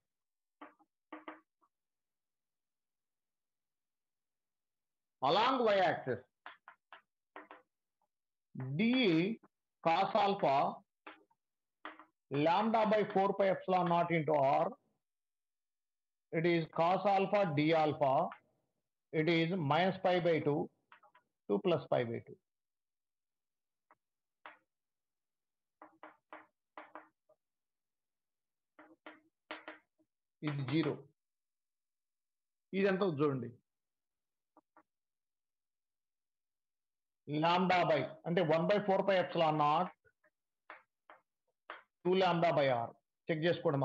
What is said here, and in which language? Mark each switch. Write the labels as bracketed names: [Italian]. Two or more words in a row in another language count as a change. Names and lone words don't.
[English] Along y-axis, d cos alpha λ/4πε0 into r, it is cos alpha d alpha, it is -π/2 to +π/2. [Telugu] ఇది 0. ఇది ఎంత చూడండి, λ/, అంటే 1/4πε0 2λ/r. చెక్ చేసుకోండి.